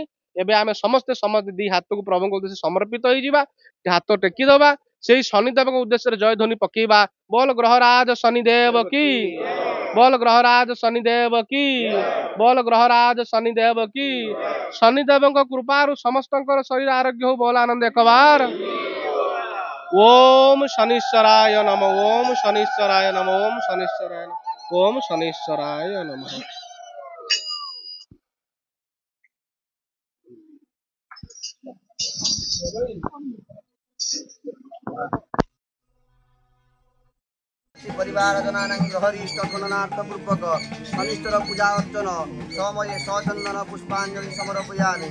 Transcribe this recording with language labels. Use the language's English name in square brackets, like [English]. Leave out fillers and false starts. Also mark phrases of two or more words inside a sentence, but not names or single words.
[Odia] ଏବେ ଆମେ ସମସ୍ତେ ଦି ହାତକୁ ପ୍ରଭୁଙ୍କ ଉଦ୍ଦେଶ୍ୟ ସମର୍ପିତ ହେଇଯିବା, ହାତ ଟେକିଦବା, ସେଇ ଶନିଦେବଙ୍କ ଉଦ୍ଦେଶ୍ୟରେ ଜୟ ଧ୍ୱନି ପକେଇବା। ବୋଲ ଗ୍ରହରାଜ ଶନିଦେବ କି, ବୋଲ ଗ୍ରହରାଜ ଶନିଦେବ କି, ବୋଲ ଗ୍ରହରାଜ ଶନିଦେବ କି। ଶନିଦେବଙ୍କ କୃପାରୁ ସମସ୍ତଙ୍କର ଶରୀର ଆରୋଗ୍ୟ ହଉ। ବୋଲ ଆନନ୍ଦ एकबार। [Sanskrit] ओम शनीश्वराय नमः, ओम शनीश्वराय नमः, ओम शनीश्वराय नमः, ओम शनीश्वराय नमः। परिवार जनानां ग्रहरिष्ट गणनार्थ पूर्वक शनिश्चर पूजा अर्चन समये सचंदन पुष्पांजलि समर्पयामि।